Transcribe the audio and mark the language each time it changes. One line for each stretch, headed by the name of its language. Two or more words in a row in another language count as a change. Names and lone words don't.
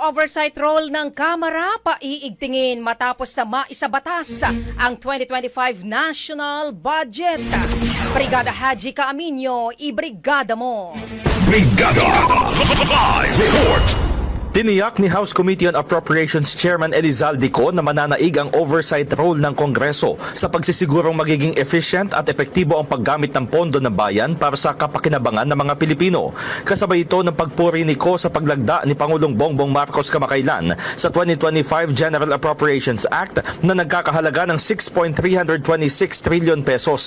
English: oversight role
Filipino: ng Kamara paiigtingin matapos na maisabatas ang 2025 National Budget. Brigada Haji Caaminio, ibrigada mo! Brigada Live Report! Tiniyak ni House Committee on Appropriations Chairman Elizalde Co na mananaig ang
English: oversight role
Filipino: ng Kongreso sa pagsisigurong magiging efficient at epektibo ang paggamit ng pondo ng bayan para sa kapakinabangan ng mga Pilipino. Kasabay ito ng pagpuri ni Co sa paglagda ni Pangulong Bongbong Marcos kamakailan sa 2025 General Appropriations Act na nagkakahalaga ng 6.326 trillion pesos.